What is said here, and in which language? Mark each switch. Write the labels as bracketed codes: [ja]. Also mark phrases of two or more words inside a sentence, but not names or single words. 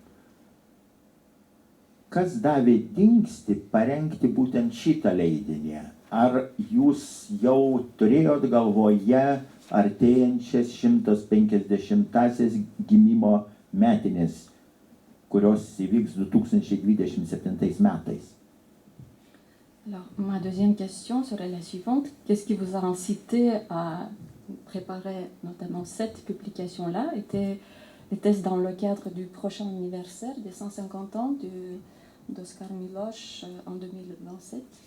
[lt] Kas davė dingstį parengti būtent šitą leidinį? Ar jūs jau turėjot galvoje artėjančias 150-asias gimimo metinės, kurios įvyks 2027 metais. [fr] Alors, ma deuxième question serait la suivante. Qu'est-ce qui vous a incité à préparer notamment cette publication-là? Était-ce dans le cadre du prochain anniversaire des 150 ans d'Oskar Miloš en 2027?